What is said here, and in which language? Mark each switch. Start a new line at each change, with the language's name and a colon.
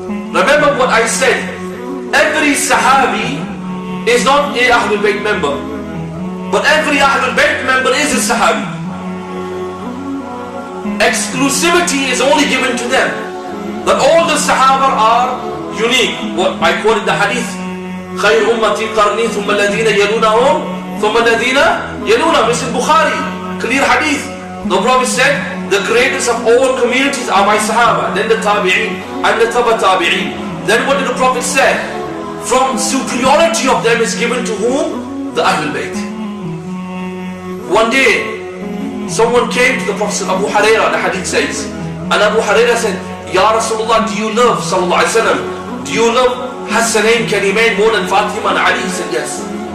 English: Remember what I said, every Sahabi is not a Ahlul Bayt member, but every Ahlul Bayt member is a Sahabi. Exclusivity is only given to them. That all the Sahaba are unique. What I quoted the hadith,
Arabic: خير أمتي قرني ثم الذين يلونهم ثم الذين يلونهم.
English: This is Bukhari, clear hadith. The Prophet said, the greatest of all communities are my Sahaba, then the Tabi'een and the Taba Tabi'een. Then what did the Prophet say? From superiority of them is given to whom? The Ahlul Bayt. One day, someone came to the Prophet, Abu Hurairah, the hadith says, and Abu Hurairah said, Ya Rasulullah, do you love, sallallahu alayhi wa sallam, do you love Hassanain Karimain more than Fatima and Ali? He said, yes.